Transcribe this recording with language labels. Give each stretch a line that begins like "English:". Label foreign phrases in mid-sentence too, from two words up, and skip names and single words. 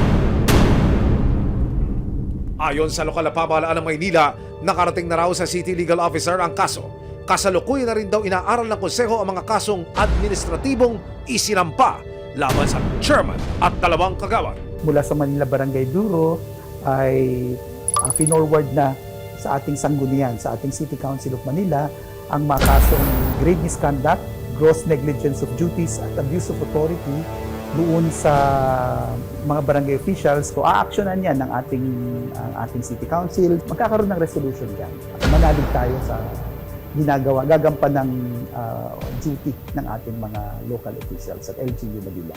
Filipino: Ayon sa lokal na pamahalaan ng Maynila, nakarating na raw sa City Legal Officer ang kaso. Kasalukuyan na rin daw inaaral ng konseho ang mga kasong administratibong isinampa laban sa chairman at 2 kagawad. Mula sa Manila Barangay Bureau ay finorward na sa ating sanggunian, sa ating City Council of Manila, ang mga kasong
English: grave misconduct, gross negligence of duties at abuse of authority
Filipino: doon sa mga barangay
English: officials.
Filipino: So aaksyonan yan ng ating City Council. Magkakaroon ng resolution dyan. Manalig tayo sa gagampan ng duty ng ating mga
English: local officials
Filipino: at LGU Manila.